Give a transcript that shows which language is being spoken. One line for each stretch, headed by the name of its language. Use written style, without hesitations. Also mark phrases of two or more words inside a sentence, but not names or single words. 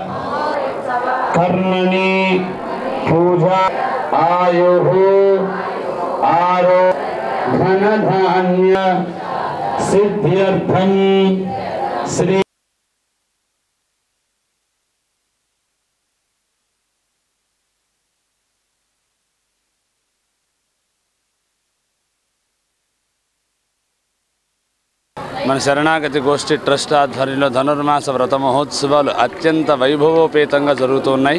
Sanskrit: कर्मणि पूजा आयुः आरो धन धान्य सिद्ध्यर्थं श्री
Telugu: మన శరణాగతి గోష్ఠి ట్రస్ట్ ఆధ్వర్యంలో ధనుర్మాస వ్రత మహోత్సవాలు అత్యంత వైభవోపేతంగా జరుగుతున్నాయి.